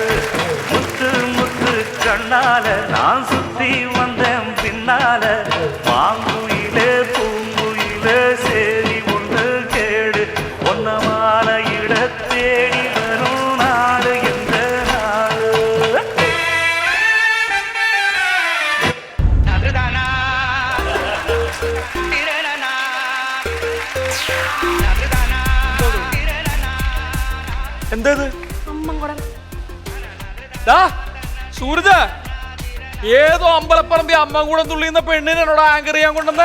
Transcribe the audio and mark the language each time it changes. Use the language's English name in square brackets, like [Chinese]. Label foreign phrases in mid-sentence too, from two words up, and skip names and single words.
[Tamil] முத்து முத்து கண்ணால நான் சுத்தி வந்தேன் பின்னால. மாங்குயிலே பூங்குயிலே சேதி பொன்னமான இட தேடி வரும் நாடு எந்த நாடு. [Malayalam] എന്തത്? അമ്മൻ കുടം. സൂരജ്, ഏതോ അമ്പലപ്പറമ്പി അമ്മ കൂടെ തുള്ളിയുന്ന പെണ്ണിനോട് ആങ്കർ ചെയ്യാൻ കൊണ്ടുവന്നേ?